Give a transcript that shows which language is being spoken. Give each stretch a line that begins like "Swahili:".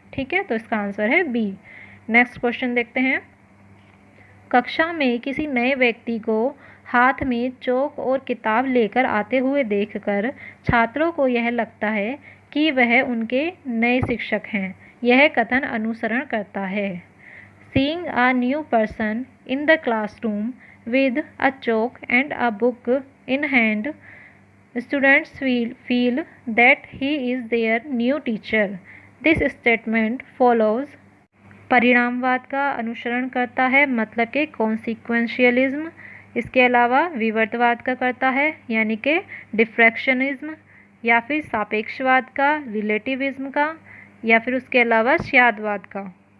Hindi: ठीक है, तो इसका आंसर है बी। नेक्स्ट क्वेश्चन देखते हैं। कक्षा में किसी नए व्यक्ति को हाथ में चौक और किताब लेकर आते हुए देखकर छात्रों को यह लगता है कि वह उनके नए शिक्षक हैं। यह कथन अनुसरण करता है।
English: Seeing a new person in the classroom with a chalk and a book in hand, students feel that he is their new teacher. This statement follows
Hindi: परिणामवाद का अनुसरण करता है, मतलब कि कॉन्सिक्वेंशियलिज्म। इसके अलावा विवर्तवाद का करता है यानी कि डिफ्रैक्शनिज्म, या फिर सापेक्षवाद का, रिलेटिविज्म का, या फिर उसके अलावा स्यादवाद का।